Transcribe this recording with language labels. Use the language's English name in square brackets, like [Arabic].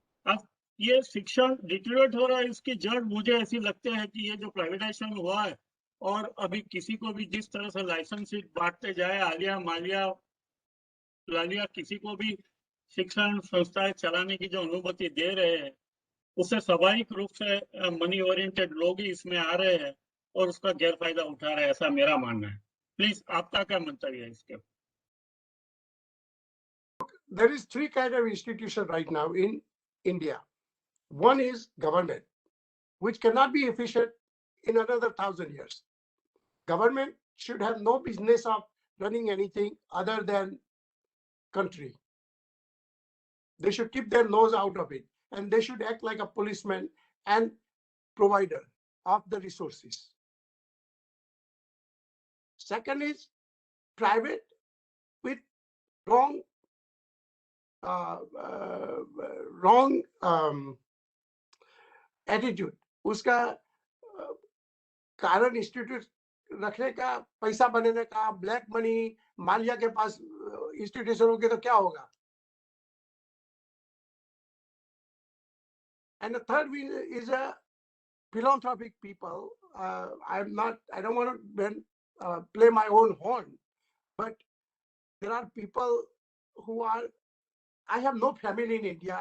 [Hindi] अब ये शिक्षण डिटेरियोरेट हो रहा है, इसकी जड़ मुझे ऐसी लगते है कि ये जो प्राइवेटाइजेशन हुआ है और अभी किसी को भी जिस तरह से लाइसेंस बांटते जाए, आलिया मालिया लालिया किसी को भी शिक्षण संस्थाएं चलाने की जो अनुमति दे रहे हैं उससे स्वाभाविक रूप से मनी ओरिएंटेड लोग ही इसमें आ रहे हैं और उसका गैरफायदा उठा रहे हैं, ऐसा मेरा मानना है। प्लीज आपका क्या मंतव्य है इसके? [English] There is three kind of institution right now in India. One is government, which cannot be efficient in another 1,000 years. Government should have no business of running anything other than country. They should keep their nose out of it, and they should act like a policeman and provider of the resources. Second is private with wrong [Hindi] attitude, उसका कारण institute रखने का, पैसा बनाने का, black money Mallya के पास institution होगी तो क्या होगा? [English] And the third is a philanthropic people. I don't want to play my own horn, but there are people who are, I have no family in India.